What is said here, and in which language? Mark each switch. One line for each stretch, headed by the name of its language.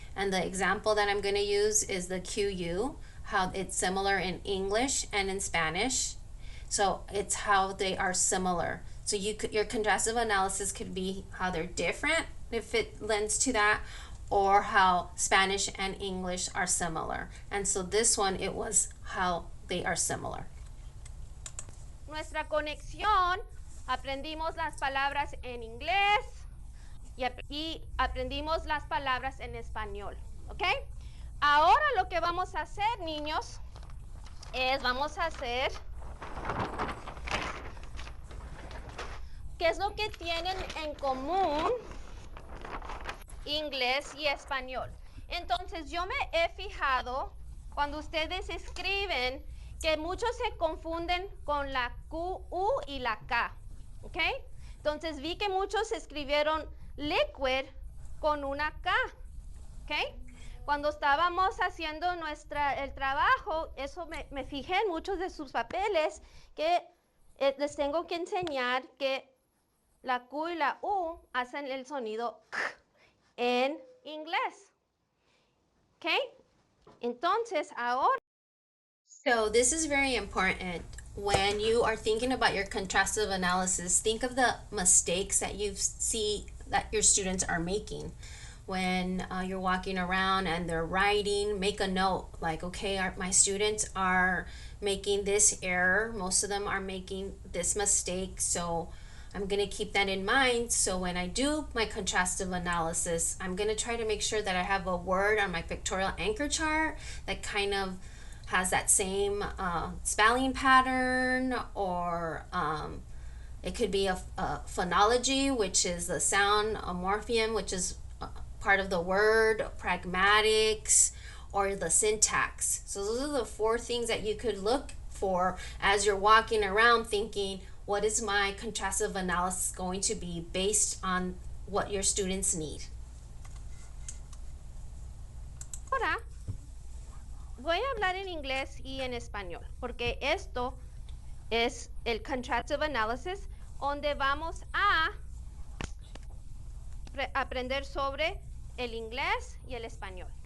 English: And the example that I'm going to use is the QU, how it's similar in English and in Spanish. So it's how they are similar. So your contrastive analysis could be how they're different, if it lends to that, or how Spanish and English are similar. And so this one, it was how they are similar.
Spanish: Nuestra conexión, aprendimos las palabras en inglés y aprendimos las palabras en español, ¿ok? Ahora lo que vamos a hacer, niños, es vamos a hacer qué es lo que tienen en común inglés y español. Entonces yo me he fijado cuando ustedes escriben que muchos se confunden con la Q, U y la K, ¿ok? Entonces vi que muchos escribieron liquid con una K, ¿ok? Cuando estábamos haciendo el trabajo, eso me fijé en muchos de sus papeles que les tengo que enseñar que la Q y la U hacen el sonido K en inglés. ¿Ok? Entonces, ahora.
English: So this is very important. When you are thinking about your contrastive analysis, think of the mistakes that you see that your students are making. When you're walking around and they're writing, make a note like, okay, my students are making this error. Most of them are making this mistake. So I'm going to keep that in mind. So when I do my contrastive analysis, I'm going to try to make sure that I have a word on my pictorial anchor chart that kind of has that same spelling pattern, or it could be a phonology, which is the sound, a morpheme, which is part of the word, pragmatics, or the syntax. So those are the 4 things that you could look for as you're walking around thinking, what is my contrastive analysis going to be based on what your students need?
Spanish: Ahora voy a hablar en inglés y en español, porque esto es el contrastive analysis, donde vamos a aprender sobre el inglés y el español.